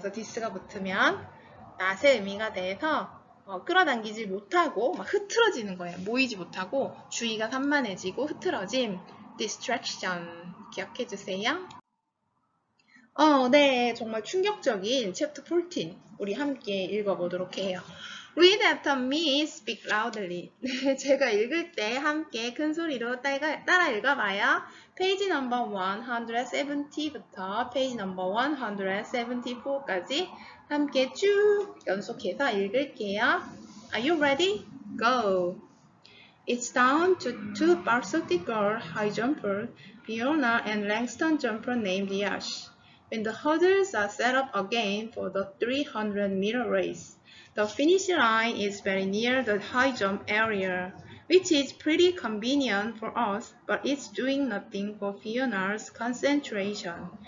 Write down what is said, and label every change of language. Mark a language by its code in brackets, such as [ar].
[ko] 그래서 this가 붙으면 낫의 의미가 돼서 끌어당기지 못하고 막 흐트러지는 거예요. 모이지 못하고 주의가 산만해지고 흐트러짐, distraction 기억해 주세요. 네, 정말 충격적인 챕터 14 우리 함께 읽어보도록 해요. [en] Read after me, speak loudly. [ko] 제가 읽을 때 함께 큰 소리로 따라 읽어봐요. 페이지 넘버 170부터 페이지 넘버 174까지 함께 쭉 연속해서 읽을게요. [en] Are you ready? Go! It's down to two varsity girl high jumper, Fiona and Langston jumper named Yash. When the hurdles are set up again for the 300-meter race, the finish line is very near the high jump area, which is pretty convenient for us, but it's doing nothing for Fiona's concentration.